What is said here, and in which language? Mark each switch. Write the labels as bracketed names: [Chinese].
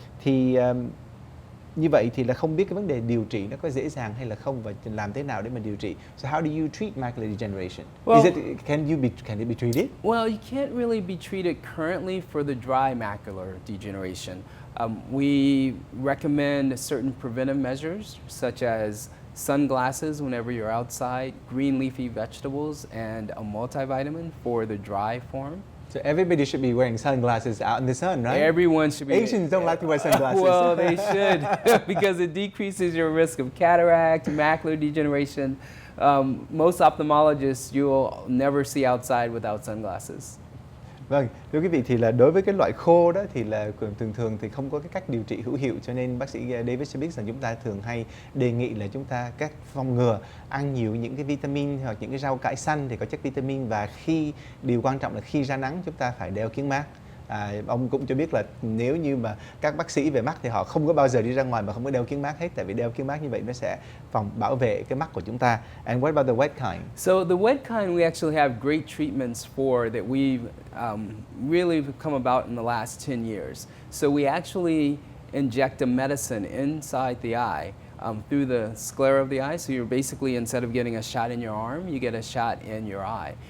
[Vietnamese] Thì như vậy thì là không biết cái vấn đề điều trị nó có dễ dàng hay là không và làm thế nào để mà điều trị. [English] So how do you treat macular degeneration? Well, Can it be treated? Well, you can't really be treated currently for the dry macular degeneration. We recommend certain preventive measures such as sunglasses whenever you're outside, green leafy vegetables, and a multivitamin for the dry form. So everybody should be wearing sunglasses out in the sun, right? Everyone should be. Asians don't like to wear sunglasses. Well, they should because it decreases your risk of cataract, macular degeneration. Most ophthalmologists you'll never see outside without sunglasses. [Vietnamese] Vâng, thưa quý vị thì là đối với cái loại khô đó thì là thường thì không có cái cách điều trị hữu hiệu, cho nên bác sĩ David sẽ biết rằng chúng ta thường hay đề nghị là chúng ta các phòng ngừa ăn nhiều những cái vitamin hoặc những cái rau cải xanh thì có chất vitamin, và điều quan trọng là khi ra nắng chúng ta phải đeo kiếng mát. Ông cũng cho biết là nếu như mà các bác sĩ về mắt thì họ không có bao giờ đi ra ngoài mà không có đeo kiếng mát hết, tại vì đeo kiếng mát như vậy nó sẽ bảo vệ cái mắt của chúng ta. [English] And what about the wet kind? So the wet kind we actually have great treatments for that we've really come about in the last 10 years. So we actually inject a medicine inside the eye through the sclera of the eye. So you're basically, instead of getting a shot in your arm, you get a shot in your eye.